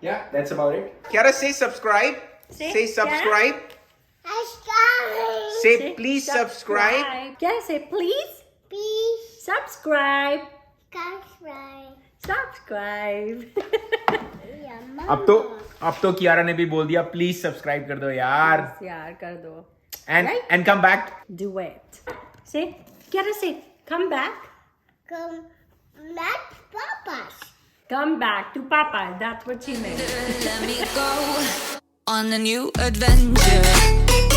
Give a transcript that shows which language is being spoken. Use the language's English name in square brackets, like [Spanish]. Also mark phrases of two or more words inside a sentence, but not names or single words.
[English] Yeah, that's about it. Kiara, say subscribe. Say subscribe. Say please subscribe. क्या say please Please subscribe. subscribe. Subscribe. Yeah, Mama. [Hindi] अब तो कियारा ने भी बोल दिया [English] please subscribe [Hindi] कर दो यार. यार कर दो. [English] And come back. Do it. Say क्या say come back. Come back, Papa. Come back to Papa. That's what she meant. Let me go on a new adventure.